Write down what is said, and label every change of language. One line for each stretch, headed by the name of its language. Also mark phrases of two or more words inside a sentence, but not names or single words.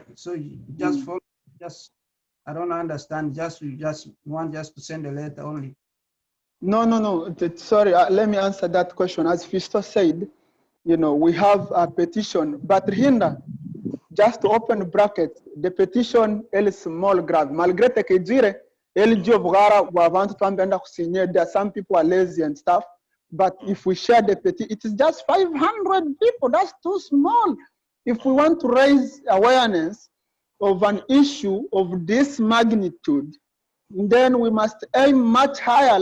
English: So you just follow. Just I don't understand. You just want to send a letter only. No. Sorry, let me answer that question. As Fisto said, we have a petition, but Hinda, just to open brackets, the petition is small grave.
French: Malgré que dire,
English: there are some people are lazy and stuff, but if we share the petition, it is just 500 people. That's too small. If we want to raise awareness of an issue of this magnitude, then we must aim much higher.